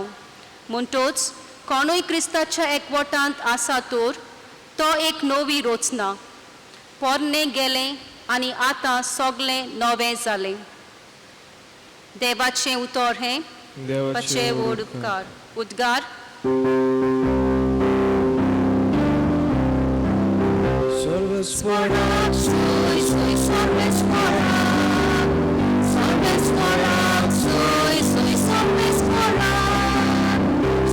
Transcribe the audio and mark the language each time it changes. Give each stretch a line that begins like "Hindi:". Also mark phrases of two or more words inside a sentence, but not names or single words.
Konkani: म्हणटूच कोणूय क्रिस्ताच्या एकवटांत आसा तर तो एक नवी रचना. पोरणें गेलें आनी आतां सगलें नवें जालें. देवाचें उतर हें, देवाचे व्हड उपकार. उद्गार. Sporach, stój, stój, sorbe sporach. Sorbe sporach, stój, stój, sorbe sporach.